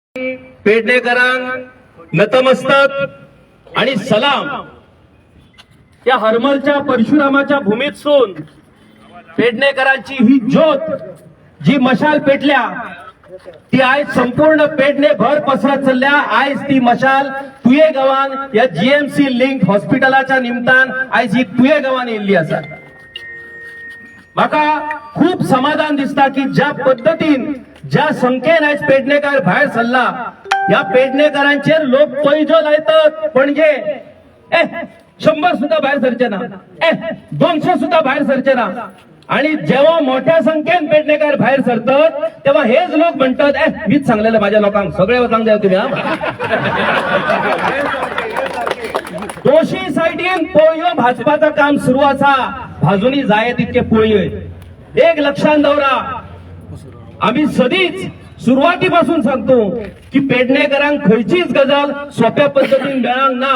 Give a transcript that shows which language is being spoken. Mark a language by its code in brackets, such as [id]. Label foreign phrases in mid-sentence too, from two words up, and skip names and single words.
[kok] पेडणेकरांक नतमस्तक आणि सलाम. या हरमलच्या परशुरामाच्या भूमीतसून पेडणेकरांची ही ज्योत जी मशाल पेटल्या ती आज संपूर्ण पेडणे भर पसरत चलल्या. आज ती मशाल तुये गावान या जीएमसी लिंक हॉस्पिटलाच्या निमतान आज ही तुये गावान येयल्ली आसा. म्हाका खूप समाधान दिसता की ज्या पद्धतीन ज्या संख्येन आज पेडणेकार भायर सरला. या पेडणेकरांचेर लोक पैजो लायतात म्हणजे 100 सुद्धा बाहेर सरचे ना, 200 सुद्धा बाहेर सरचे ना. [mr] आणि जेव्हा मोठ्या संख्येन पेडणेकार बाहेर सरतात तेव्हा हेच लोक म्हणतात मीच सांगलेलं माझ्या लोकांक सगळे वचांक द्या तुम्ही. [kok] दोशी सायडीन पोळयो भाजपाचं काम सुरू आसा. भाजूनी जाय तितके पोळयो एक लक्षात दवरा. आम्ही सदीच सुरुवातीपासून सांगतो की पेडणेकरांक खंयचीच गजाल सोप्या पद्धतीन मेळांक ना.